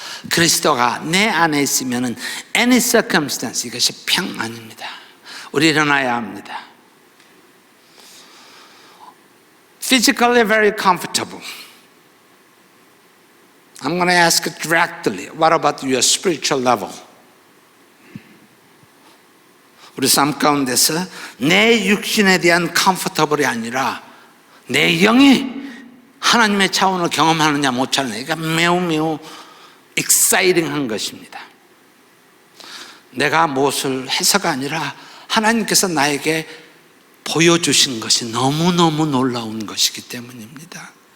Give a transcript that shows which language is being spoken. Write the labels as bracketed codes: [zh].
[ko] 그리스도가 내 안에 있으면 [en] any circumstance [ko] 이것이 평안입니다. 우리 일어나야 합니다. [en] Physically very comfortable. I'm going to ask it directly. What about your spiritual level? [ko] 우리 삶 가운데서 내 육신에 대한 comfortable이 아니라 내 영이 하나님의 차원을 경험하느냐 못하느냐, 이게 매우 exciting한 것입니다. 내가 무엇을 해서가 아니라 하나님께서 나에게 보여주신 것이 너무너무 놀라운 것이기 때문입니다.